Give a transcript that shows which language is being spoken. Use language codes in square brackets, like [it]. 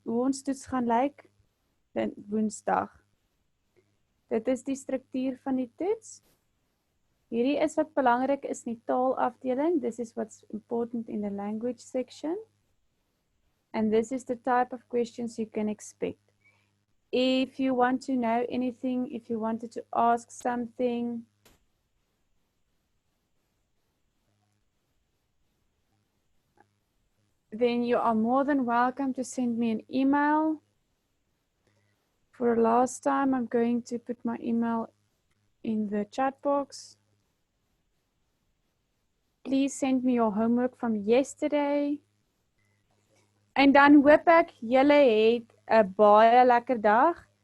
[af] Hoe ons toets gaan lyk Woensdag. Dit is die struktuur van die toets. Hierdie is wat belangrik is in die taalafdeling. [en] This is what's important in the language section. And this is the type of questions you can expect. If you want to know anything, if you wanted to ask something, then you are more than welcome to send me an email. For the last time, I'm going to put my email in the chat box. Please send me your homework from yesterday. [af] En dan hoop ek julle het 'n baie lekker dag.